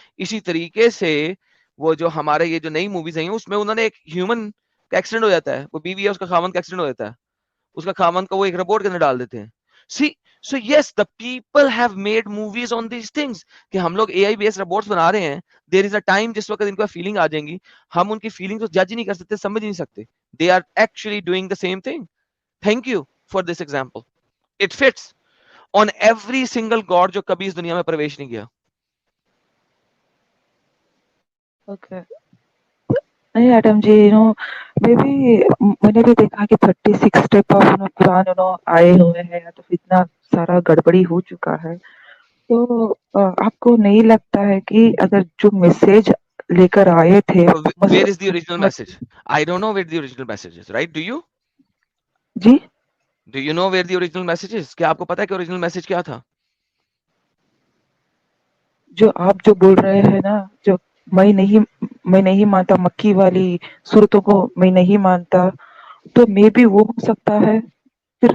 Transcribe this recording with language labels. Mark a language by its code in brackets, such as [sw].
[ur] اسی طریقے سے وہ جو ہمارے یہ جو نئی موویز ہیں اس میں انہوں نے ایک ہیومن کا ایکسیڈنٹ ہو جاتا ہے, وہ بیوی ہے اس کا خاوند کا ایکسیڈنٹ ہو جاتا ہے, اس کا خاوند کو وہ ایک روبوٹ کے اندر ڈال دیتے ہیں. [en] So yes, the people have made movies on these things [ur] کہ ہم لوگ اے آئی بیس روبوٹس بنا رہے ہیں. [en] There is a time [ur] جس وقت ان کو فیلنگ آ جائیں گی, ہم ان کی فیلنگ کو جج نہیں کر سکتے, سمجھ نہیں سکتے. [en] They are actually doing the same thing. Thank you for this example. It fits on every single god [ur] جو کبھی اس دنیا میں پرویش نہیں کیا. اوکے نہیں ایڈم جی, میں نے بھی دیکھا کہ 36 ٹائپ آف قرآن آئے ہوئے ہیں, تو اتنا سارا گڑبڑی ہو چکا ہے. تو آپ کو نہیں لگتا ہے کہ اگر جو میسج لے کر آئے تھے, [en] Where is the original message? I don't know where the original message is, right? Do you? [ur] جی [en] Do you know where the original message is? [ur] کیا آپ کو پتا ہے کہ [en] original message [ur] کیا تھا؟ جو آپ جو بول رہے ہیں نا, جو میں نہیں مانتا مکی والی صورتوں کو میں نہیں مانتا, تو میں بھی وہ ہو سکتا ہے پھر